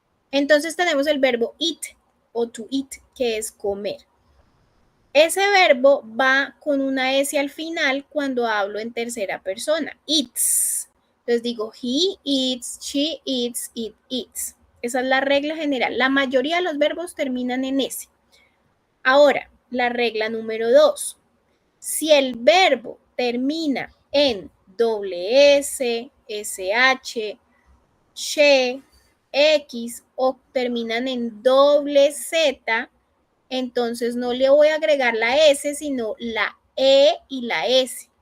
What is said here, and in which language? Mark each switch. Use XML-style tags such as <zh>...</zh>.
<es>Entonces tenemos el verbo eat o to eat, que es comer. Ese verbo va con una S al final cuando hablo en tercera persona.</es> <en>Eats.</en> <es>Entonces digo,</es> <en>he eats, she eats, it eats.</en> <es>Esa es la regla general. La mayoría de los verbos terminan en S. Ahora, la regla número 2. Si el verbo termina en doble S, SH, she, X o terminan en doble Z, entonces no le voy a agregar la S, sino la E y la S.</es>